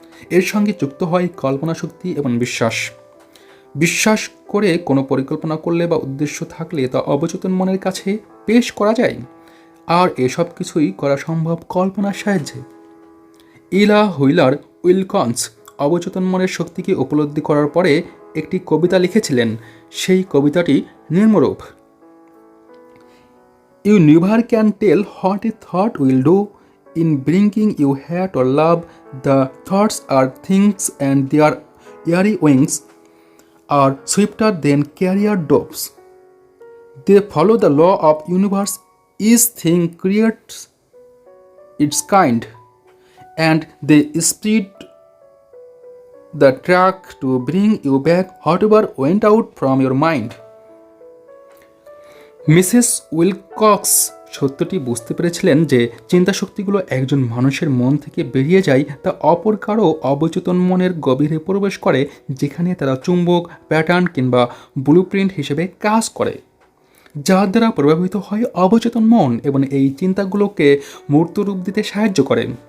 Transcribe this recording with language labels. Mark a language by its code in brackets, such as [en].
[bn] এর সঙ্গে যুক্ত হয় কল্পনা শক্তি এবং বিশ্বাস। বিশ্বাস করে কোনো পরিকল্পনা করলে বা উদ্দেশ্য থাকলে তা অবচেতন মনের কাছে পেশ করা যায়। আর এসব কিছুই করা সম্ভব কল্পনার সাহায্যে। ইলা হুইলার উইলকন্স অবচেতন মনের শক্তিকে উপলব্ধি করার পরে একটি কবিতা লিখেছিলেন। সেই কবিতাটি নিম্নরূপ: [en] You never can tell what a thought will do. In bringing you hate or love, the thoughts are things and their airy wings are swifter than carrier doves. They follow the law of universe. Each thing creates its kind, and they speed the track to bring you back whatever went out from your mind. [bn] Mrs Wilcox সত্যটি বুঝতে পেরেছিলেন যে চিন্তাশক্তিগুলো একজন মানুষের মন থেকে বেরিয়ে যায় তা অপর কারো অবচেতন মনের গভীরে প্রবেশ করে, যেখানে তারা চুম্বক, প্যাটার্ন কিংবা ব্লুপ্রিন্ট হিসেবে কাজ করে, যার দ্বারা প্রভাবিত হয় অবচেতন মন এবং এই চিন্তাগুলোকে মূর্ত রূপ দিতে সাহায্য করে।